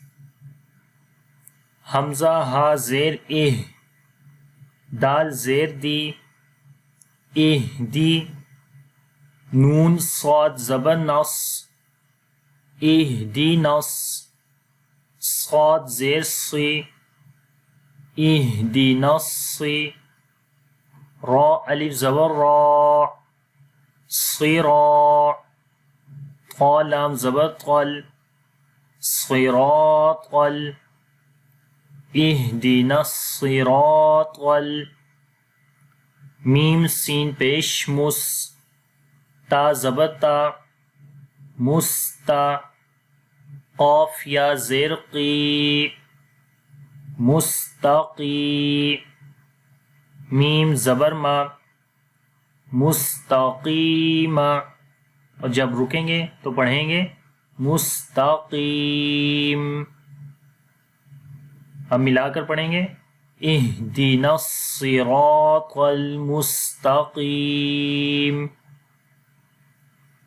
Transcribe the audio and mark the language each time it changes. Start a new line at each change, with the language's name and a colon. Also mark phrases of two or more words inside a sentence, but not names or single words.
Urdu: حمزہ ہا زیر اہ، دال زیر دی اہ دی، نون صاد زبر نص اہ دی نص، صاد زیر سی اہ دی نصی، را الف زبر را صراط، طا لام زبر طل صراطل،
Arabic: اہدنا الصراط،
Urdu: میم سین پیش مس، تا زبر تا مستا، قاف یا زیر قی مستقی، میم زبر ما مستقیما، اور جب رکیں گے تو پڑھیں گے مستقیم. اب ملا کر پڑھیں گے
Arabic: اہدنا الصراط المستقیم.